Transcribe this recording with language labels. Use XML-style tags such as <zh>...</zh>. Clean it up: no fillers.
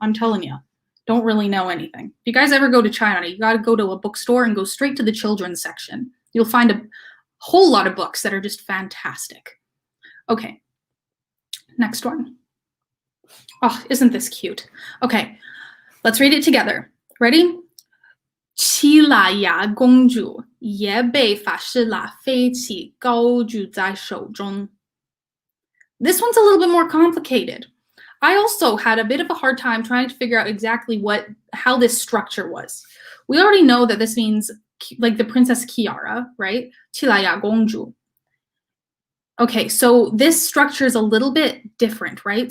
<en>I'm telling you, don't really know anything. If you guys ever go to China, you got to go to a bookstore and go straight to the children's section. You'll find a whole lot of books that are just fantastic. Okay, next one. Oh, isn't this cute? Okay, let's read it together. Ready?</en> <zh>七腊牙公主也被法师腊飞起高举在手中。</zh> <en>This one's a little bit more complicated. I also had a bit of a hard time trying to figure out exactly how this structure was. We already know that this means like the Princess Kiara, right?</en> <zh>七腊牙公主.</zh> <en>Okay, so this structure is a little bit different, right?</en>